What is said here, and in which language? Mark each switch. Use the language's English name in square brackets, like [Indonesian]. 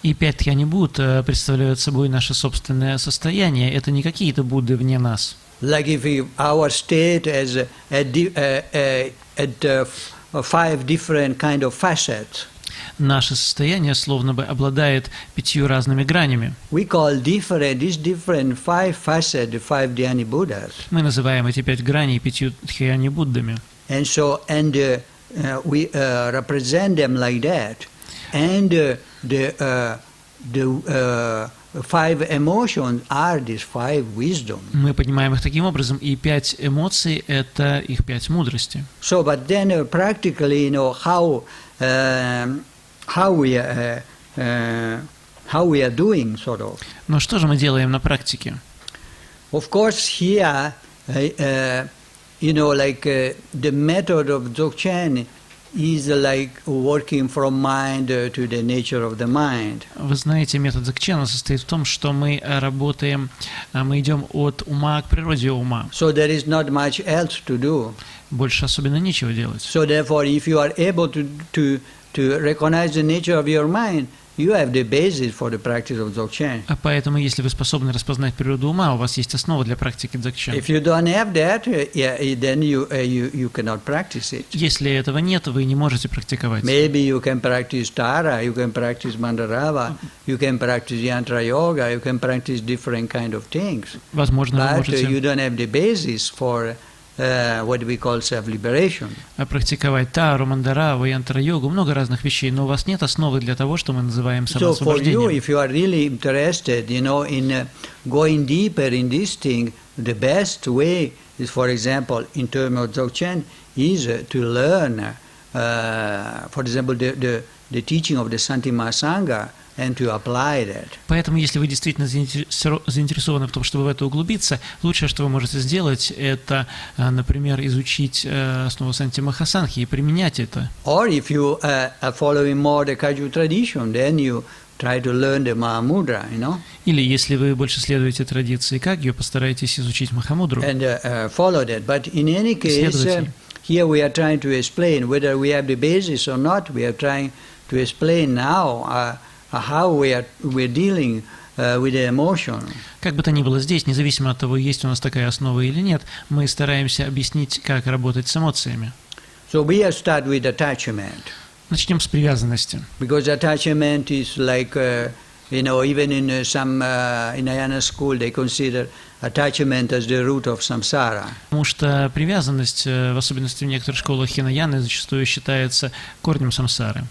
[Russian] И 5 Дhyani Будд представляют собой наше собственное состояние. Это не какие-то Будды вне нас. [English] Like if our state has at 5 different kind of facets. [Russian] Наше состояние словно бы обладает 5 разными гранями. [English] We call these different 5 facets the 5 Dhyani Buddhas. [Russian] Мы называем эти 5 граней 5 Дhyani Буддами. [English] And so, we represent them like that. And the 5 emotions are these 5 wisdom. [Russian] Мы понимаем их таким образом, и 5 эмоций — это их 5 мудрости. [English] So, but then practically, how we are doing, sort of. [Russian] Но что же мы делаем на практике? [English] Of course, here, the method of Dzogchen is like working from mind to the nature of the mind. [Russian] Вы знаете, метод Дзogchen состоит в том, что мы работаем, мы идем от ума к природе ума. [English] So there is not much else to do. [Russian] Больше особенно нечего делать. [English] So therefore, if you are able to recognize the nature of your mind, you have the basis for the practice of Dzogchen. [Russian] Поэтому, если вы способны распознать природу ума, у вас есть основа для практики Дзogchen. [English] If you don't have that, then you cannot practice it. [Russian] Если этого нет, вы не можете практиковать. [English] Maybe you can practice Tara, you can practice Mandarava, you can practice Yantra Yoga, you can practice different kind of things. [Russian] Возможно, вы [English] But you [Russian] можете [English] don't have the basis for what we call self-liberation. [Russian] практиковать Тару, Мандараву, Янтра-йогу, много разных вещей, но у вас нет основы для того, что мы называем [English] So for you, [Russian] самоосвобождением. [English] if you are really interested, in going deeper in this thing, the best way is, for example, in terms of Dzogchen, is to learn, for example, the teaching of the Santima Sangha and to apply that. [Russian] Поэтому, если вы действительно заинтересованы в том, чтобы в это углубиться, лучшее, что вы можете сделать, это, например, изучить основу Санти Махасанхи и применять это. [English] Or if you are following more the Kagyu tradition, then you try to learn the Mahamudra, [Russian] Или, если вы больше следуете традиции Кагью, постарайтесь изучить Махамудру. [English] and follow that. But in any case, [Russian] Следователь. [English] here we are trying to explain whether we have the basis or not. We are trying to explain now how we're dealing with the emotion. [Russian] Как бы то ни было здесь, независимо от того, есть у нас такая основа или нет, мы стараемся объяснить, как работать с эмоциями. [English] So we have started with attachment, [Russian] Начнем с привязанности. [English] because attachment is like, even in some Hinayana school they consider attachment as the root of samsara. [Russian] Потому что привязанность, в особенности в некоторых школах хинаяны, зачастую считается корнем самсары.